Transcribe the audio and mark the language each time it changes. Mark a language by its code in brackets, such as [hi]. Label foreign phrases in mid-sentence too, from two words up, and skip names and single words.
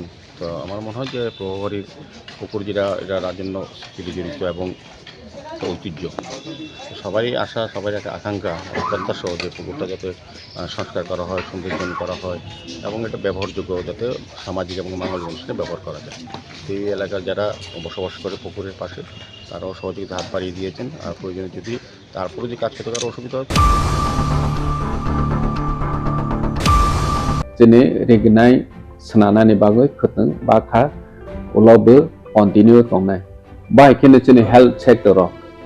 [bn] তো আমার মনে হয় যে প্রভাবরীর পুকুর যেটা এটা রাজন্য স্বীকৃতি জড়িত এবং ঐতিহ্য, সবারই আশা, সবারই একটা আকাঙ্ক্ষা প্রত্যাশা যে পুকুরটা যাতে সংস্কার করা হয়, সৌন্দর্যায়ন করা হয় এবং এটা ব্যবহারযোগ্য যাতে সামাজিক এবং মানব অনুষ্ঠানে ব্যবহার করা যায়। এই এলাকার যারা বসবাস করে পুকুরের পাশে তারাও সহযোগিতা হাত বাড়িয়ে দিয়েছেন। আর প্রয়োজনে যদি তারপরে যদি কাজ করতে কারো অসুবিধা হয় [trp] Jene regnai senana ni bagoi khuteng bakha ulaubu continue tongnai. Bai kene jene [en] health sector